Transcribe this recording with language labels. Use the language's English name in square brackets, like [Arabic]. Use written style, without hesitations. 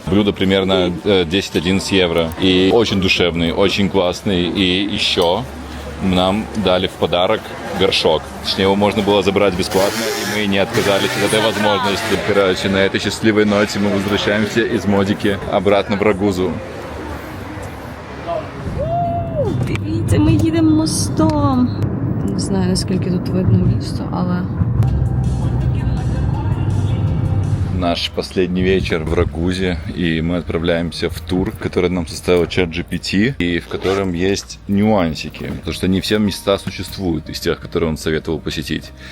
[Russian] Блюдо примерно 10-11 евро. И очень душевный, очень классный. И еще нам дали в подарок горшок. Точнее, его можно было забрать бесплатно, и мы не отказались от этой возможности. Короче, на этой счастливой ноте мы возвращаемся из Модики обратно в Рагузу. [Ukrainian] Дивіться, ми їдемо мостом. Не знаю, наскільки тут видно місто, але... [Russian] Наш последний вечер в Рагузе, и мы отправляемся в тур, который нам составил ChatGPT, и в котором есть нюансики, потому что не все места существуют из тех, которые он советовал посетить.